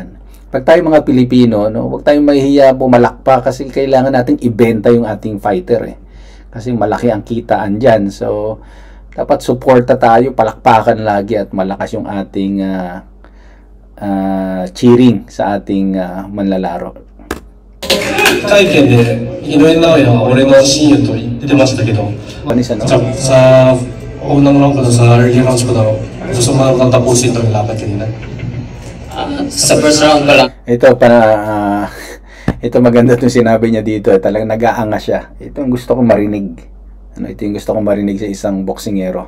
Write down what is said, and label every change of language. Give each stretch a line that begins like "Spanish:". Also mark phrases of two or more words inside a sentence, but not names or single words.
Filipino: Pag tayo mga Pilipino, huwag tayong mahihiya pumalakpak kasi kailangan nating ibenta yung ating fighter kasi malaki ang kitaan dyan. So dapat suporta tayo, palakpakan lagi at malakas yung ating cheering sa ating manlalaro.
Japanese: 会見で井上尚弥は俺の親友と言ってましたけど、
Filipino: sa unang round ko sa early rounds ko daw, gusto mo lang tapusin ito yung laban kanina. Sa
English: first round
Filipino: pa lang. Ito maganda itong sinabi niya dito. Talagang nag-aangas siya. Ito yung gusto kong marinig. Ito yung gusto kong marinig sa isang boksingero.